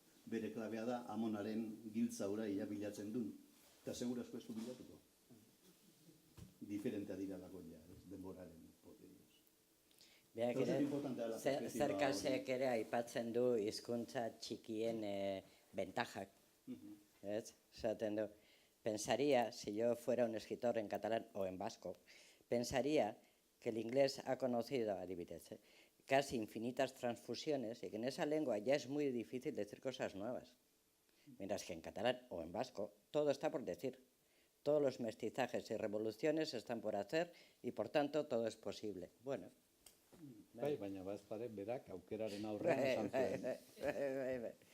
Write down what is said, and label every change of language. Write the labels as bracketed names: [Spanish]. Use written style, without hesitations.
[Basque] bere klabea da amonaren giltza hura ia bilatzen duen. Eta segurazko ez du bilatuko. Diferentea diralako ja, denboraren poderioz. Beak ere, zerkasek ere aipatzen du hizkuntza txikien bentajak. [Spanish] ¿Ves? [Basque] Esaten du, [Spanish] pensaría, si yo fuera un escritor en catalán o en vasco, pensaría que el inglés ha conocido, [Basque] adibidez, [Spanish] casi infinitas transfusiones y que en esa lengua ya es muy difícil decir cosas nuevas. Mientras que en catalán o en vasco todo está por decir. Todos los mestizajes y revoluciones están por hacer y por tanto todo es posible. Bueno. [Basque] Bai, baina bazpare berak aukeraren aurrean esan zuen.